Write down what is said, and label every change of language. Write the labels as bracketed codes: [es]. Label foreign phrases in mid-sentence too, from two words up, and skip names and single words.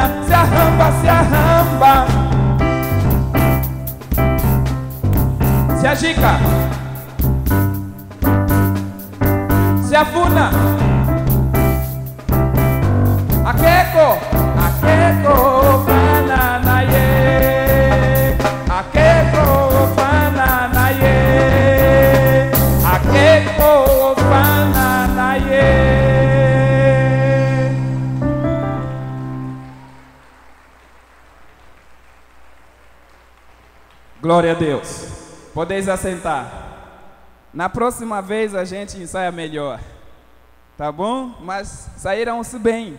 [pt] Se arramba, agica, se afuna, akeko, fananaye, akeko, fananaye, akeko, fananaye. Glória a Deus. Podeis assentar. Na próxima vez a gente ensaia melhor. Tá bom? Mas saíram-se bem.